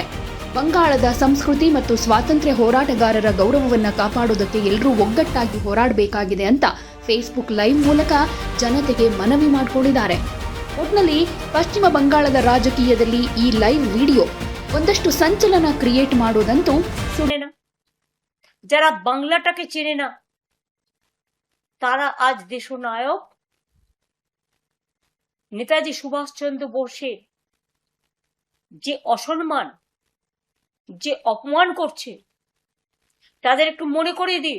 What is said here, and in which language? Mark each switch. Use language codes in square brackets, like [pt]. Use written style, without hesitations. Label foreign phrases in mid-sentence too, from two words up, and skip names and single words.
[kn] ಬಂಗಾಳದ ಸಂಸ್ಕೃತಿ ಮತ್ತು ಸ್ವಾತಂತ್ರ್ಯ ಹೋರಾಟಗಾರರ ಗೌರವವನ್ನ ಕಾಪಾಡುವುದಕ್ಕೆ ಎಲ್ಲರೂ ಒಗ್ಗಟ್ಟಾಗಿ ಹೋರಾಡಬೇಕಾಗಿದೆ ಅಂತ ಫೇಸ್ಬುಕ್ ಲೈವ್ ಮೂಲಕ ಜನತೆಗೆ ಮನವಿ ಮಾಡಿಕೊಂಡಿದ್ದಾರೆ. ಒಟ್ನಲ್ಲಿ ಪಶ್ಚಿಮ ಬಂಗಾಳದ ರಾಜಕೀಯದಲ್ಲಿ ಈ ಲೈವ್ ವಿಡಿಯೋ ಒಂದಷ್ಟು ಸಂಚಲನ ಕ್ರಿಯೇಟ್ ಮಾಡೋದಂತೂ ಸುಳ್ಳೇನಾ? [bn] যারা বাংলাটাকে চেনে না তারা আজ দেশনায়ক নেতাজি সুভাষচন্দ্র বোসের যে অসম্মান, যে অপমান করছে তাদের একটু মনে করিয়ে দিই।